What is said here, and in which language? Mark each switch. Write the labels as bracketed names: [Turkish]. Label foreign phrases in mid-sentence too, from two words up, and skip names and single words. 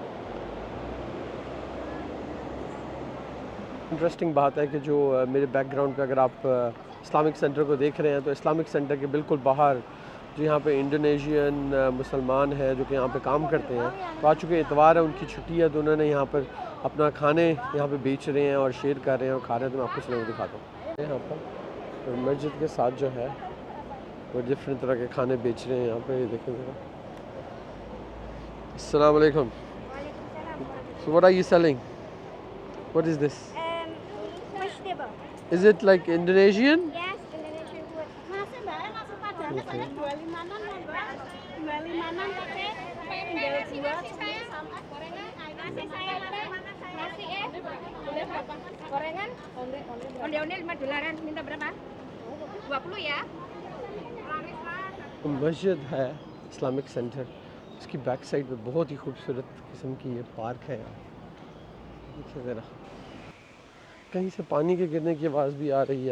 [Hindi] इंटरेस्टिंग बात है कि जो मेरे बैकग्राउंड पे अगर आप [English] Islamic center [Hindi] को देख रहे हैं, तो [English] Islamic center [Hindi] के बिल्कुल बाहर जो यहाँ पे इंडोनेशियन मुसलमान हैं जो कि यहाँ पे काम करते हैं, तो आज चूँकि इतवार है, उनकी छुट्टी है, तो उन्होंने यहाँ पर अपना खाने यहाँ पे बेच रहे हैं और शेयर कर रहे हैं और खा रहे हैं। तो मैं आपको चलो दिखाता हूँ। यहाँ पर तो मस्जिद के साथ जो है वो डिफरेंट तरह के खाने बेच रहे हैं यहाँ पे। ये देखें ज़रा। [Arabic] السلام عليكم. [English] So what are you selling? What is this? Vegetable. Is it like Indonesian? Yes, Indonesian food. [Indonesian] Nasi mbak, nasi padang [English] Okay. [Indonesian] saya 25-an loh mbak. 25-an tapi tinggal dua sama gorengan. Nasi saya mana? Nasi boleh berapa? Gorengan? Onde-onde $5. Minta berapa? 20 ya. [Hindi] मस्जिद है [English] Islamic center, [Hindi] उसकी [English] back side [Hindi] पे बहुत ही खूबसूरत किस्म की ये पार्क है। देखिए ज़रा, कहीं से पानी के गिरने की आवाज़ भी आ रही है।